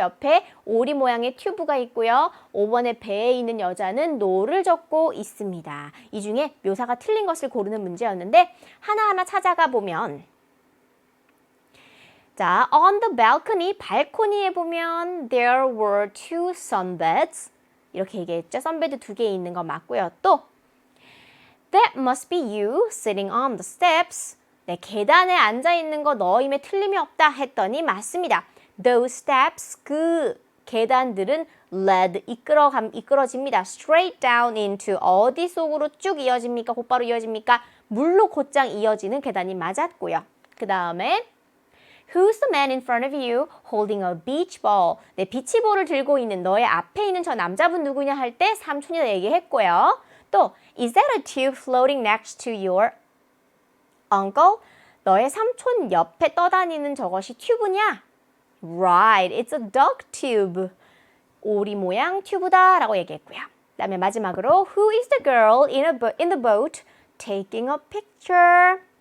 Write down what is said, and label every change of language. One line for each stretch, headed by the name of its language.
Korean: 옆에 오리 모양의 튜브가 있고요. 5번의 배에 있는 여자는 노를 젓고 있습니다. 이 중에 묘사가 틀린 것을 고르는 문제였는데 하나하나 찾아가 보면 자,
English: on the balcony,
Korean: 발코니에 보면
English: there were 2 sunbeds.
Korean: 이렇게 얘기했죠. 선베드 2개 있는 거 맞고요.
English: 또 That must be you sitting on the steps.
Korean: 네, 계단에 앉아 있는 거 너임에 틀림이 없다 했더니 맞습니다.
English: Those steps,
Korean: 그 계단들은 led, 이끌어집니다.
English: Straight down into,
Korean: 어디 속으로 쭉 이어집니까? 곧바로 이어집니까? 물로 곧장 이어지는 계단이 맞았고요. 그 다음에
English: Who's the man in front of you holding a beach ball?
Korean: 네, 비치볼을 들고 있는 너의 앞에 있는 저 남자분 누구냐 할 때 삼촌이라 얘기했고요.
English: 또 Is that a tube floating next to your uncle?
Korean: 너의 삼촌 옆에 떠다니는 저것이 튜브냐?
English: Right, it's a duck tube.
Korean: 오리 모양 튜브다 라고 얘기했고요. 그 다음에 마지막으로
English: Who is the girl in the boat taking a picture?